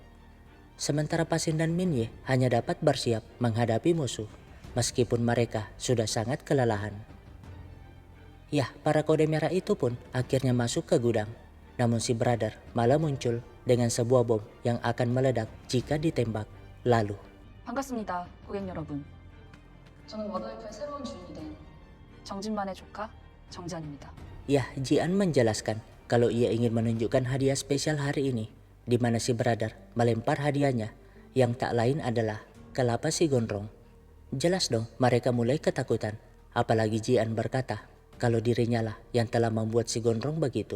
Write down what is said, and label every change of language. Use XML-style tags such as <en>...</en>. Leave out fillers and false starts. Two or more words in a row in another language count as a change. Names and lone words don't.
<id>Sementara Pasin dan Minye hanya dapat bersiap menghadapi musuh. meskipun mereka sudah sangat kelelahan. Yah, para kode merah itu pun akhirnya masuk ke gudang. Namun si brother malah muncul dengan sebuah bom yang akan meledak jika ditembak. Lalu,</id> <ko>반갑습니다, 고객 여러분. 저는 워더헬프의 새로운 주인이 된 정진만의 조카 정지안입니다.</ko> <id>Yah, Jian menjelaskan kalau ia ingin menunjukkan hadiah spesial hari ini, di mana si brother melempar hadiahnya yang tak lain adalah kelapa si gondrong. Jelas dong mereka mulai ketakutan, apalagi Jian berkata kalau dirinya lah yang telah membuat si gondrong begitu.</id>